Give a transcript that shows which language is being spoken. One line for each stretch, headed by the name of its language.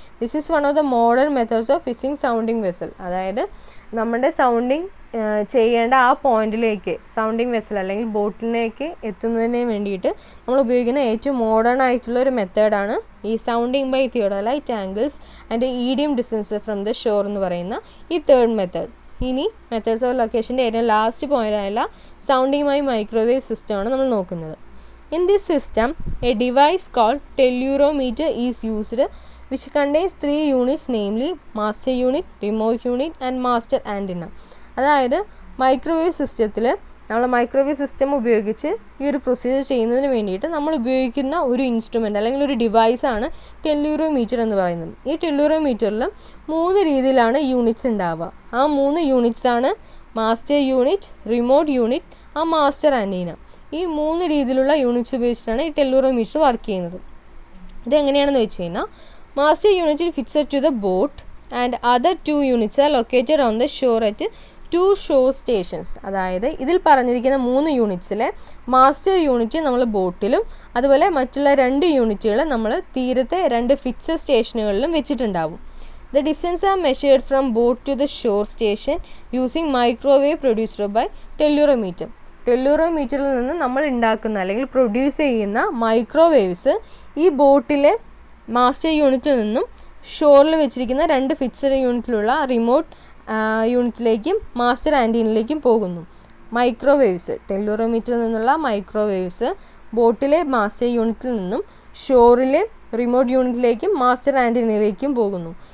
English: This is one of the modern methods of fixing sounding vessel.
Malayalam: അതായത് നമ്മുടെ sounding ചെയ്യേണ്ട ആ പോയിന്റിലേക്ക് സൗണ്ടിങ് വെസൽ അല്ലെങ്കിൽ ബോട്ടിലേക്ക് എത്തുന്നതിന് വേണ്ടിയിട്ട് നമ്മൾ ഉപയോഗിക്കുന്ന ഏറ്റവും മോഡേൺ ആയിട്ടുള്ള ഒരു മെത്തേഡാണ് ഈ sounding by theodolite angles and idiom distance from the shore എന്ന് പറയുന്ന ഈ തേർഡ് മെത്തേഡ്. ഇനി മെത്തേഡ്സ് ഓഫ് ലൊക്കേഷൻ്റെ ഏറ്റവും ലാസ്റ്റ് പോയിൻ്റായുള്ള സൗണ്ടിങ് ബൈ മൈക്രോവേവ് സിസ്റ്റമാണ് നമ്മൾ നോക്കുന്നത്.
English: In this system a device called tellurometer is used which contains 3 units, namely master unit, remote unit and master antenna.
Malayalam: അതായത് microwave സിസ്റ്റത്തിൽ നമ്മൾ മൈക്രോവേവ് സിസ്റ്റം ഉപയോഗിച്ച് ഈ ഒരു പ്രൊസീജിയർ ചെയ്യുന്നതിന് വേണ്ടിയിട്ട് നമ്മൾ ഉപയോഗിക്കുന്ന ഒരു ഇൻസ്ട്രുമെൻ്റ് അല്ലെങ്കിൽ ഒരു ഡിവൈസാണ് ടെല്യൂറോമീറ്റർ എന്ന് പറയുന്നത്. ഈ ടെല്യൂറോമീറ്ററിൽ 3 രീതിയിലാണ് യൂണിറ്റ്സ് ഉണ്ടാവുക. ആ 3 യൂണിറ്റ്സാണ് മാസ്റ്റർ യൂണിറ്റ്, റിമോട്ട് യൂണിറ്റ്, ആ മാസ്റ്റർ ആൻറ്റീന. ഈ 3 രീതിയിലുള്ള യൂണിറ്റ്സ് ഉപയോഗിച്ചിട്ടാണ് ഈ ടെല്യൂറോമീറ്റർ വർക്ക് ചെയ്യുന്നത്. ഇതെങ്ങനെയാണെന്ന് വെച്ച് കഴിഞ്ഞാൽ
English: master unit is fixed to the boat and other 2 units are located on the shore at 2 shore stations.
Malayalam: അതായത് ഇതിൽ പറഞ്ഞിരിക്കുന്ന 3 യൂണിറ്റ്സിലെ മാസ്റ്റർ യൂണിറ്റ് നമ്മൾ ബോട്ടിലും അതുപോലെ മറ്റുള്ള 2 യൂണിറ്റുകൾ നമ്മൾ തീരത്തെ 2 ഫിക്സഡ് സ്റ്റേഷനുകളിലും വെച്ചിട്ടുണ്ടാവും.
English: The distance are measured from boat to the shore station using microwave produced by tellurometer.
Malayalam: ടെല്യൂറോമീറ്ററിൽ നിന്ന് നമ്മൾ ഉണ്ടാക്കുന്ന അല്ലെങ്കിൽ പ്രൊഡ്യൂസ് ചെയ്യുന്ന മൈക്രോവേവ്സ് ഈ ബോട്ടിലെ മാസ്റ്റർ യൂണിറ്റിൽ നിന്നും ഷോറിൽ വെച്ചിരിക്കുന്ന 2 ഫിക്സഡ് യൂണിറ്റിലുള്ള റിമോട്ട് യൂണിറ്റിലേക്കും മാസ്റ്റർ ആൻറ്റീനിലേക്കും പോകുന്നു. മൈക്രോവേവ്സ്, ടെല്യൂറോമീറ്ററിൽ നിന്നുള്ള മൈക്രോവേവ്സ് ബോട്ടിലെ മാസ്റ്റർ യൂണിറ്റിൽ നിന്നും ഷോറിലെ റിമോട്ട് യൂണിറ്റിലേക്കും മാസ്റ്റർ ആൻറ്റീനയിലേക്കും പോകുന്നു.